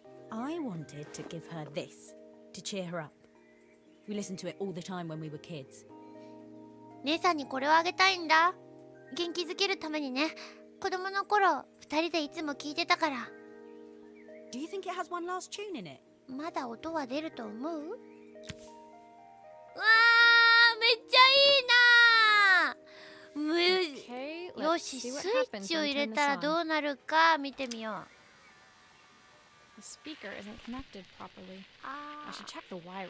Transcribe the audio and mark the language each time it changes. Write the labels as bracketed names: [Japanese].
[English] I wanted to give her this to cheer her up. We listened to it all the time when we were kids. [Japanese] 姉さんにこれをあげたいんだ。元気づけるためにね。子供の頃二人でいつも聞いてたから。 [English] Do you think it has one last tune in it? [Japanese] まだ音は出ると思う？うわー、めっちゃいいなー。よし、スイッチを入れたらどうなるか見てみよう。 [English] The speaker isn't connected properly. I should check the wiring.